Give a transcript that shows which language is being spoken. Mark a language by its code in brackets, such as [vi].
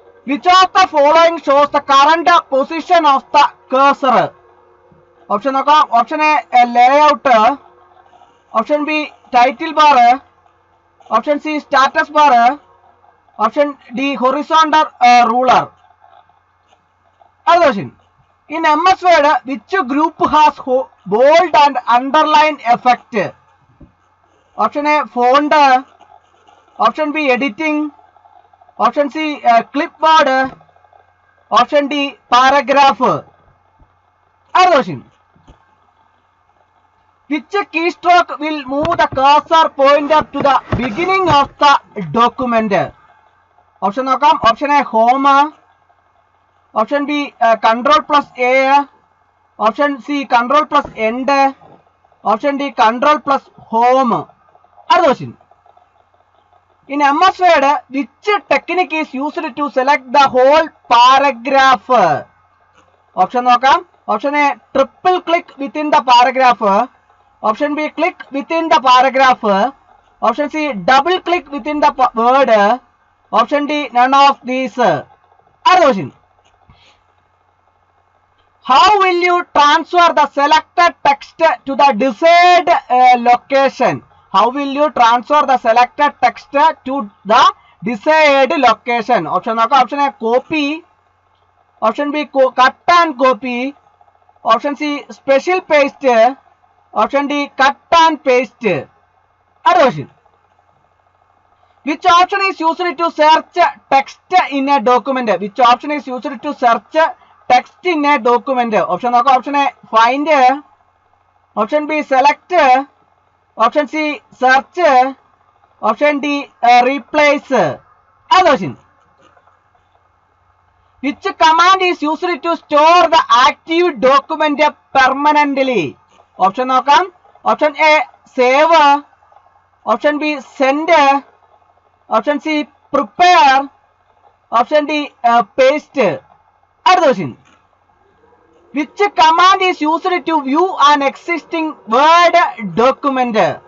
[en] Which of the following shows the current position of the cursor? [ml] Option നോക്കാം. [en] Option A layout, option B title bar, option C status bar, option D horizontal ruler. [ml] അടുത്ത question. [en] In MS Word which group has bold and underline effect? Option A font, option B editing, option C clipboard, option D paragraph. [ml] അടുത്ത question. [en] Which keystroke will move the cursor pointer to the beginning of the document? [ml] Option നോക്കാം. [en] Option A home, option B control plus A, option C control plus end, option D control plus home. [ml] അടുത്ത question. [en] In MS Word which technique is used to select the whole paragraph? [ml] Option നോക്കാം. [en] Option A triple click within the paragraph, option B click within the paragraph, option C double click within the word, option D none of these. [ml] അടുത്ത question. [en] How will you transfer the selected text to the desired location? How will you transfer the selected text to the desired location? [ml] Option നോക്കാം. [en] Option A copy, option B cut and copy, option C special paste, option D cut and paste. [ml] അടുത്ത question. [en] Which option is used to search text in a document? Which option is used to search text in a document? [ml] Option നോക്കാം. [en] Option A find, option B select, option C search, option D replace. [ml] അടുത്ത question. [en] Which command is used to store the active document permanently? [ml] Option നോക്കാം. [en] Option A save, option B send, option C prepare, option D paste. [ml] അടുത്ത question. [en] Which command is used to view an existing Word document?